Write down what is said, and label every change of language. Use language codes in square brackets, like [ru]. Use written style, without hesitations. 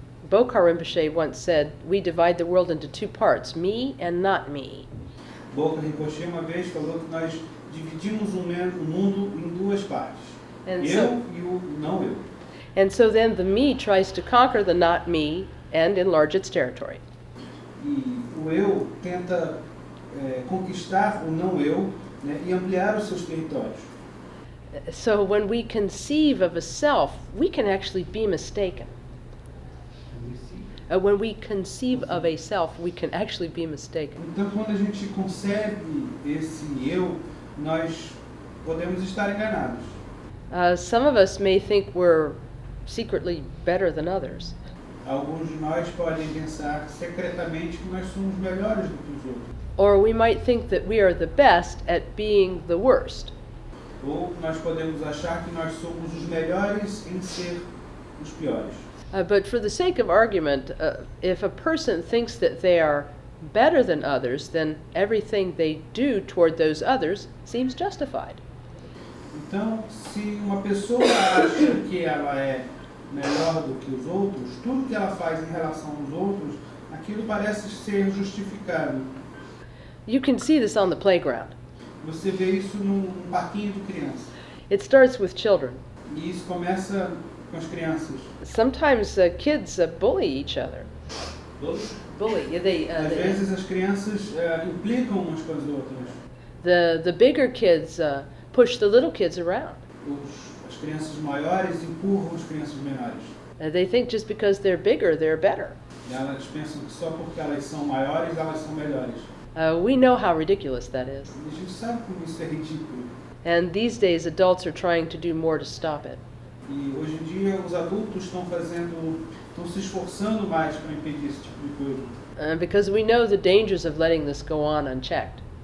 [en] Bokhar Rinpoche once said, "We divide the world into two parts, me and not me." [pt] Bokhar Rinpoche uma vez falou que nós dividimos o mundo em duas partes, [en] And [pt] eu e o não eu. [en] And so then the me tries to conquer the not me and enlarge its territory. [pt] E o eu tenta conquistar o não eu, né, e ampliar os seus territórios. [en] So when we conceive of a self, we can actually be mistaken. When we conceive of a self, we can actually be mistaken. [pt] Então, quando a gente concebe esse eu, nós podemos estar enganados. [en] Some of us may think we're secretly better than others. [pt] Alguns de nós podem pensar secretamente que nós somos melhores do que os outros. [en] Or we might think that we are the best at being the worst. [pt] Ou nós podemos achar que nós somos os melhores em ser os piores. [en] But for the sake of argument, if a person thinks that they are better than others, then everything they do toward those others seems justified. [pt] Então, se uma pessoa acha que ela é melhor do que os outros, tudo que ela faz em relação aos outros, aquilo parece ser justificado. [en] You can see this on the playground. [pt] Você vê isso num parquinho de criança. [en] It starts with children. [pt] E isso começa com as crianças. [en] Sometimes kids bully each other. Bully. [pt] Às vezes as crianças implicam umas com as outras. [en] The bigger kids push the little kids around. [pt] As crianças maiores empurram as crianças menores. [en] They think just because they're bigger, they're better. [pt] E elas pensam que só porque elas são maiores, elas são melhores. [en] We know how ridiculous that is. [pt] E a gente sabe como isso é ridículo. [en] And these days, adults are trying to do more to stop it. [pt] E hoje em dia os adultos estão se esforçando mais para impedir esse tipo de coisa. [en] Because we know the dangers of letting this go on unchecked.